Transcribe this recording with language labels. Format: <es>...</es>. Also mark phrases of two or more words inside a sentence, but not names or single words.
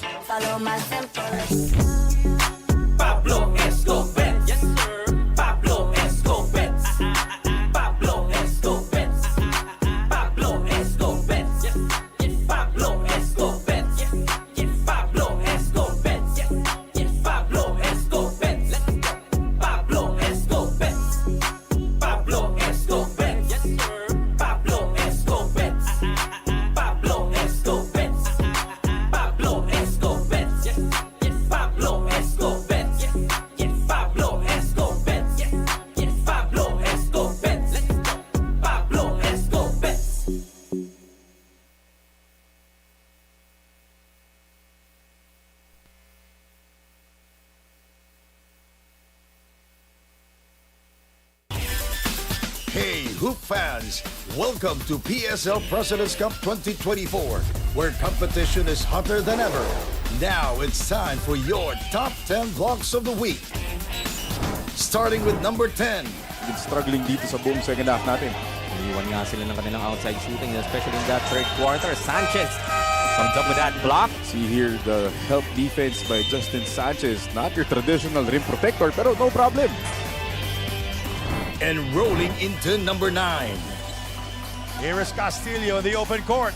<en>Follow my simple Pablo Escobets. Yes, sir. Pablo Escobets. Pablo Escobets. Pablo Escobets. Yes, yes. Pablo Escobets. Yes, yes. Pablo Escobets. Yes, yes. Pablo Escobets. Let's go. Pablo Escobets. Pablo Escobets. Yes, sir. Pablo Escobets. Pablo Escobets. Pablo Escobets. Yes, yes. Pablo Escobets. Yes, yes. Pablo Escobets. Yes, yes. Pablo Escobets. Let's go. Pablo Escobets. Hey, Hoop fans! Welcome to PSL President's Cup 2024, where competition is hotter than ever. Now it's time for your top 10 blocks of the week. Starting with number 10. Been struggling</en> <tl>dito sa buong</tl> <en>second half</en> <tl>natin. Iniwan nga sila ng kanilang</tl> <en>outside shooting, especially in that third quarter. Sanchez comes up with that block. See here the help defense by Justin Sanchez. Not your traditional rim protector, pero no problem. And rolling into number 9. Here is Castillo in the open court.</en>